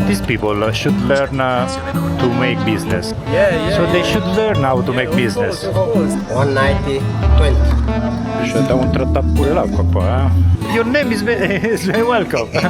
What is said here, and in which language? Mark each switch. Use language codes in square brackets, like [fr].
[en] These people should learn to make business. Yeah. So they should learn how to make business. 190, 20. [it] Cioè, da contrattare pure l'acqua qua, eh? [en] Your name is very welcome.